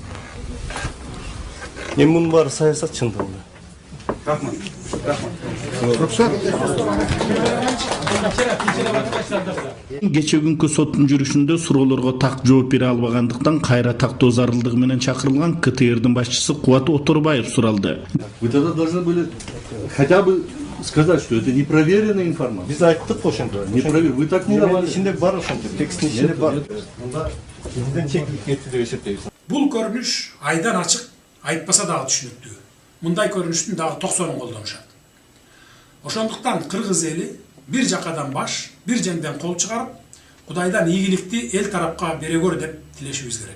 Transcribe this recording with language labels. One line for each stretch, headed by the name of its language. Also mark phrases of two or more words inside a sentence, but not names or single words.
Kyrgyz: Эми мунун баары саясат чындыгында. Рахмат. Кече күнкү соттун жүрүшүндө суроолорго так жооп бере албагандыктан кайра тактоо зарылдыгы менен чакырылган КТРдин башчысы Кубат Оторбаев суралды.
Russian: Вы тогда должны были хотя бы сказать, что это непроверенная информация.
Kyrgyz: Биз айттык ошондо.
Russian: Не проверен. Вы так не давали.
Kyrgyz: Ичинде бар ошондо. Текстин ичинде бар. Мында бизден чектелип кетти деп эсептейбиз. Бул көрүнүш айдан ачык, айтпаса дагы түшүнүктүү. Мындай көрүнүштүн дагы 90-ын колдонушат. Ошондуктан кыргыз эли бир жакадан баш, бир жеңден кол чыгарып, Кудайдан ийгиликти эл тарапка бере көр деп тилешибиз керек.